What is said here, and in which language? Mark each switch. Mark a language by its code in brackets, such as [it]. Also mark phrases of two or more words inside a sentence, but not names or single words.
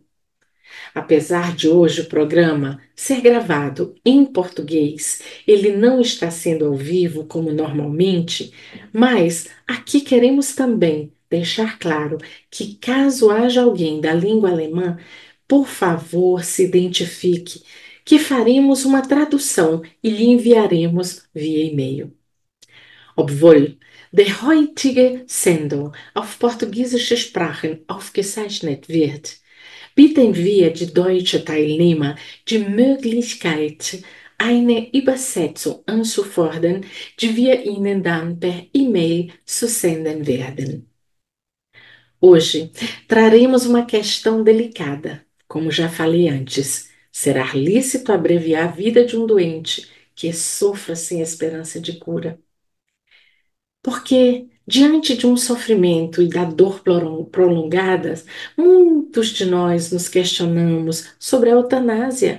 [pt] Apesar de hoje o programa ser gravado em português, ele não está sendo ao vivo como normalmente, mas aqui queremos também deixar claro que, caso haja alguém da língua alemã, por favor, se identifique, que faremos uma tradução e lhe enviaremos via e-mail. [de] Obwohl die heutige Sendung auf portugiesische Sprachen aufgezeichnet wird, bieten wir die deutschen Teilnehmer die Möglichkeit, eine Übersetzung anzufordern, die wir Ihnen dann per E-Mail zusenden werden. [pt] Hoje traremos uma questão delicada. Como já falei antes, será lícito abreviar a vida de um doente que sofra sem esperança de cura? Porque, diante de um sofrimento e da dor prolongadas, muitos de nós nos questionamos sobre a eutanásia.